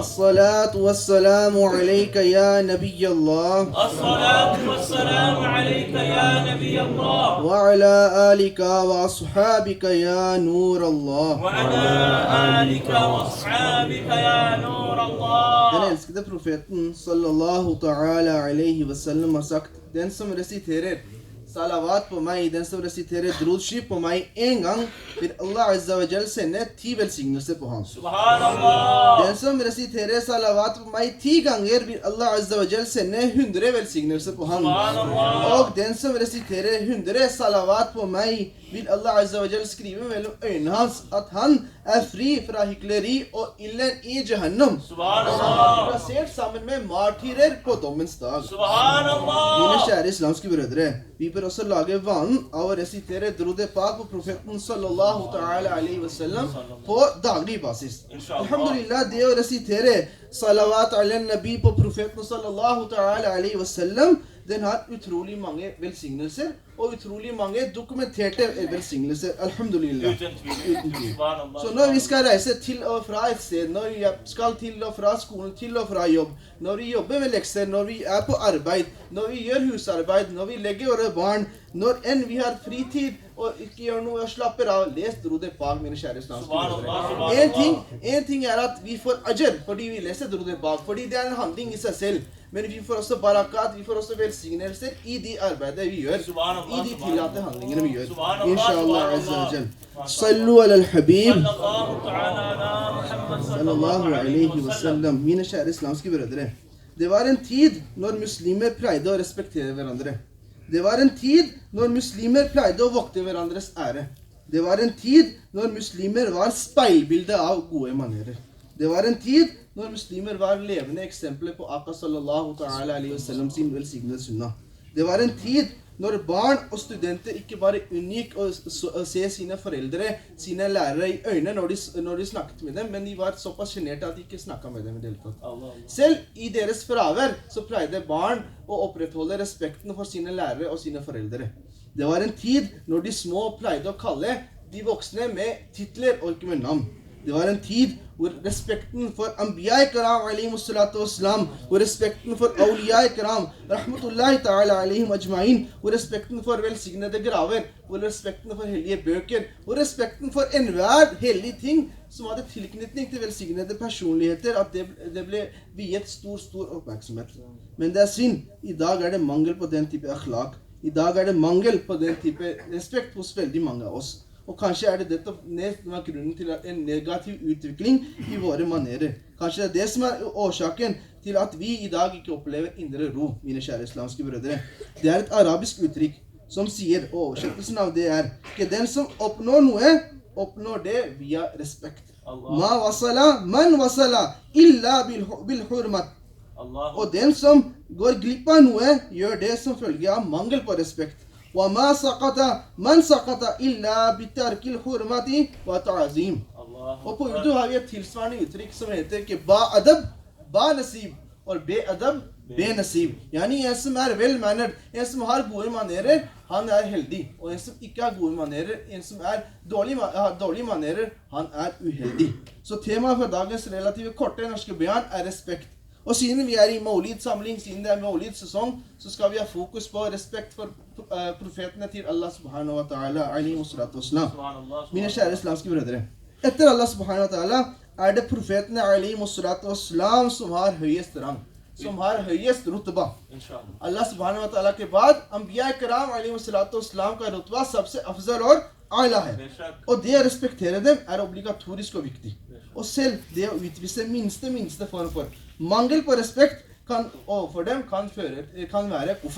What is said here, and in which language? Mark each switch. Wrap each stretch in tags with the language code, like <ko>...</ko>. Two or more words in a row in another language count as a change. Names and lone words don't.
<ar>الصلاة والسلام عليك يا نبي الله الصلاة والسلام عليك يا نبي الله وعلى آلك وأصحابك يا نور الله. وعلى آلك وأصحابك يا نور</ar> <no>Den</no> <ar>الله.</ar> <no>elskede profeten</no> <ar>صلى الله تعالى عليه وسلم</ar> <no>har sagt: Den som resiterer salavat på meg, den som resiterer drudship på meg en gang, vil Allah</no> <ar>عز وجل</ar> <no>sende 10 velsignelser på ham.</no> <ar>سبحان الله.</ar> <no>Den som resiterer salavat på meg 10 ganger, vil Allah</no> <ar>عز وجل</ar> <no>sende 100 velsignelser på ham.</no> <ar>سبحان الله.</ar> <no>Og den som resiterer 100 salavat på meg, vil Allah</no> <ar>عز وجل</ar> <no>skrive mellom øynene hans at han er fri fra hykleri og ilden i Jahannam.</no> <ar>سبحان</ar> <no>Han</no> <ar>الله.</ar> <no>er plassert sammen med martyrer på dommens dag.</no> <ar>سبحان</ar> <no>Mine</no> <ar>الله.</ar> <no>kjære islamske brødre, vi bør også lage vanen av å resitere</no> <ur>درود پاک</ur> <no>på profeten</no> <ar>صلى الله تعالى عليه وسلم</ar> <no>på daglig basis. Inshallah. Alhamdulillah, det å resitere</no> <ar>صلوات على النبي</ar> <no>på profeten</no> <ar>صلى الله تعالى عليه وسلم,</ar> <no>den har utrolig mange velsignelser og utrolig mange dokumenterte velsignelser. Alhamdulillah. Uten tvil. Uten tvil. سبحان الله. Så når vi skal reise til og fra et sted, når vi skal til og fra skolen, til og fra jobb, når vi jobber med lekser, når vi er på arbeid, når vi gjør husarbeid, når vi legger våre barn, når enn vi har fritid og ikke gjør noe og slapper av, les</no> <ur>درود پاک,</ur> <no>mine kjære islamske brødre. En ting er at vi får ajr fordi vi leser</no> <ur>درود پاک,</ur> <no>fordi det er en handling i seg selv. Men vi får også barakat, vi får også velsignelser i de arbeider vi gjør, i de tillatte handlingene vi gjør.</no> <ar>إن شاء الله عز وجل. صلوا على الحبيب. صلى الله تعالى على محمد صلى Sallallahu الله عليه عليه وسلم.</ar> <no>Mine kjære islamske brødre. Det var en tid når muslimer pleide å respektere hverandre. Det var en tid når muslimer pleide å vokte hverandres ære. Det var en tid når muslimer var speilbildet av gode manerer. Det var en tid når muslimer var levende eksempler på Aka</no> <ar>صلى الله تعالى عليه وسلم</ar> <no>sin velsignede sunnah. Det var en tid når barn og studenter ikke bare unngikk å se sine foreldre, sine lærere i øynene når de snakket med dem, men de var såpass sjenerte at de ikke snakket med dem i det hele tatt. Selv i deres fravær så pleide barn å opprettholde respekten for sine lærere og sine foreldre. Det var en tid når de små pleide å kalle de voksne med titler og ikke med navn. Det var en tid hvor respekten for</no> <ar>أنبياء كرام عليهم الصلاة والسلام,</ar> <no>hvor respekten for</no> <ar>أولياء كرام رحمة الله تعالى عليهم أجمعين,</ar> <no>hvor respekten for velsignede graver, hvor respekten for hellige bøker, hvor respekten for enhver hellig ting som hadde tilknytning til velsignede personligheter, at det ble viet stor oppmerksomhet. Men det er synd. I dag er det mangel på den type akhlaq. I dag er det mangel på den type respekt hos veldig mange av oss. Og kanskje er det dette som er grunnen til en negativ utvikling i våre manerer. Kanskje det er det som er årsaken til at vi i dag ikke opplever indre ro, mine kjære islamske brødre. Det er et arabisk uttrykk som sier, og oversettelsen av det er, ikke den som oppnår noe, oppnår det via respekt.</no> <ar>ما وصل، من وصل، إلا بالحرمة.</ar> <no>Og den som går glipp av noe, gjør det som følge av mangel på respekt.</no> <ar>وَمَا سَقَطَ مَنْ سَقَطَ إِلَّا بِتَرْكِ الْحُرْمَةِ وَتَعْظِيم.</ar> <no>Og på urdu har vi et tilsvarende uttrykk som heter ikke</no> <ur>با ادب، با نصیب,</ur> <no>og</no> <ur>بے ادب، بے نصیب.</ur> <no>Yani en som er vel-mannered, en som har gode manerer, han er heldig. Og en som ikke har gode manerer, en som har dårlige manerer, han er uheldig. Så temaet for dagens relativt korte norske beyan er respekt. Og siden vi er i maulid-samling, siden det er maulid-sesong, så skal vi ha fokus på respekt for profetene til Allah</no> <ar>سبحانه وتعالى، عليه الصلاة والسلام.</ar> <no>Mine kjære islamske brødre. Etter Allah</no> <ar>سبحانه وتعالى</ar> <no>er det profetene</no> <ar>عليه الصلاة والسلام</ar> <no>som har høyest rang, som har høyest rutba.</no> <ur>Allah</ur> <ar>سبحانه وتعالى</ar> <ur>کے بعد، انبیاء کرام</ur> <ar>عليه الصلاة والسلام</ar> <ur>کا رتبہ سب سے افضل og اعلیٰ ہے.</ur> <no>Og det å respektere dem er obligatorisk og viktig. Og selv det å utvise minste form for mangel på respekt overfor dem kan være kufr.</no>